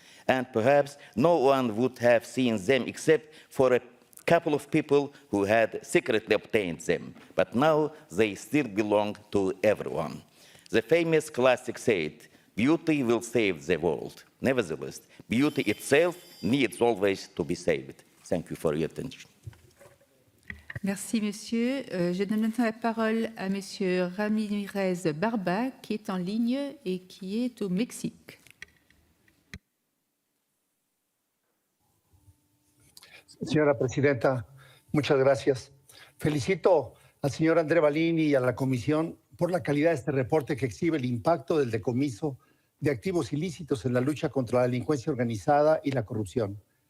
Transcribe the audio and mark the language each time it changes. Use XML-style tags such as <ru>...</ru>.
<en>And perhaps no one would have seen them except for a couple of people who had secretly obtained them. But now they still belong to everyone. The famous classic said, "Beauty will save the world." Nevertheless, beauty itself needs always to be saved. Thank you for your attention.</en> <fr>Merci, monsieur. Je donne maintenant la parole à monsieur Ramirez Barba, qui est en ligne et qui est au Mexique.</fr> <es>Señora presidenta, muchas gracias. Felicito al señor André Balini y a la Comisión por la calidad de este reporte que exhibe el impacto del decomiso de activos ilícitos en la lucha contra la delincuencia organizada y la corrupción.</es>